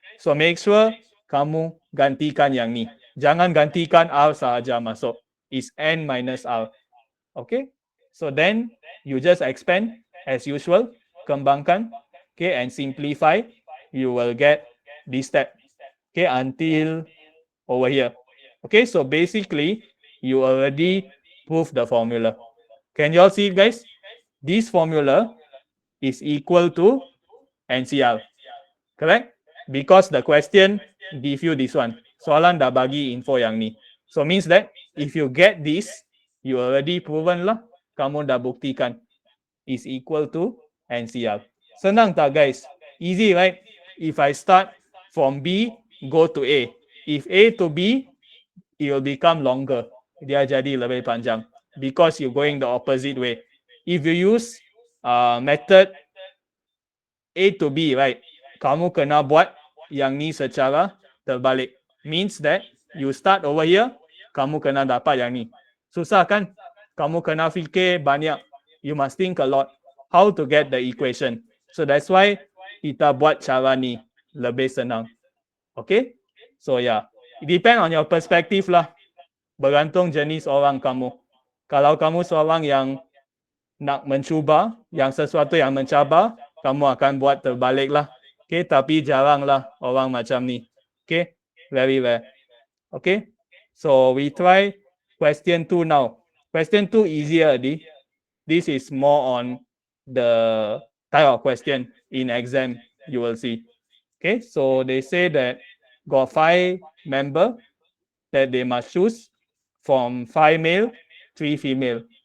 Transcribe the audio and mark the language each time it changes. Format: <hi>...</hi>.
<en>So make sure</en> <ms>kamu gantikan yang ni. Jangan gantikan R sahaja masuk.</ms> <en>Is N minus R. Okay? So then you just expand as usual.</en> <ms>Kembangkan.</ms> <en>Okay, and simplify. You will get this step. Okay, until over here. Okay, so basically you already proved the formula. Can you all see it, guys? This formula is equal to NCR. Correct? Because the question give you this one.</en> <ms>Soalan dah bagi info yang ni.</ms> <en>So means that if you get this, you already proven lah.</en> <ms>Kamu dah buktikan</ms> <en>is equal to</en> <ms>NCR. Senang tak,</ms> <en>guys? Easy, right? If I start from B, go to A. If A to B, it will become longer.</en> <ms>Dia jadi lebih panjang</ms> <en>because you're going the opposite way. If you use method A to B, right?</en> <ms>Kamu kena buat yang ni secara terbalik.</ms> <en>Means that you start over here,</en> <ms>kamu kena dapat yang ni. Susah kan? Kamu kena fikir banyak.</ms> <en>You must think a lot how to get the equation. So that's why</en> <ms>kita buat cara ni lebih senang. Okay?</ms> <en>So yeah, it depend on your perspective lah.</en> <ms>Bergantung jenis orang kamu. Kalau kamu seorang yang nak mencuba, yang sesuatu yang mencabar, kamu akan buat terbalik lah. Okay, tapi jarang lah orang macam ni. Okay,</ms> <en>very rare. Okay, so we try question 2 now. Question 2 easier, Di. This is more on the type of question in exam you will see. Okay, so they say that got 5 member that they must choose from 5 male, 3 female.</en>